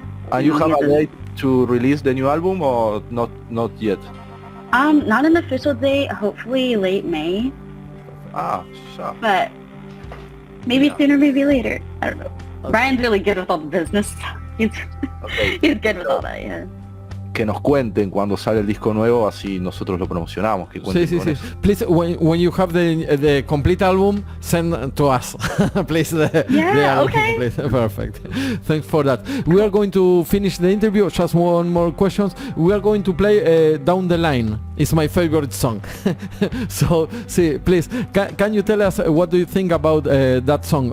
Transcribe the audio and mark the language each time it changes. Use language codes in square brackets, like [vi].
[en] And you have a date to release the new album, or not yet? Not an official date. Hopefully late May. Sure. But maybe sooner, maybe later. I don't know. Okay. Ryan's really good with all the business. He's good with all that. Yeah. [es] que nos cuenten cuando sale el disco nuevo, así nosotros lo promocionamos, que cuenten con eso. [en] Please, when you have the complete album, send to us. Please. The album, okay. please. Perfect. Thanks for that. We are going to finish the interview. Just one more question. We are going to play Down the Line. It's my favorite song. So, please, can you tell us what do you think about that song?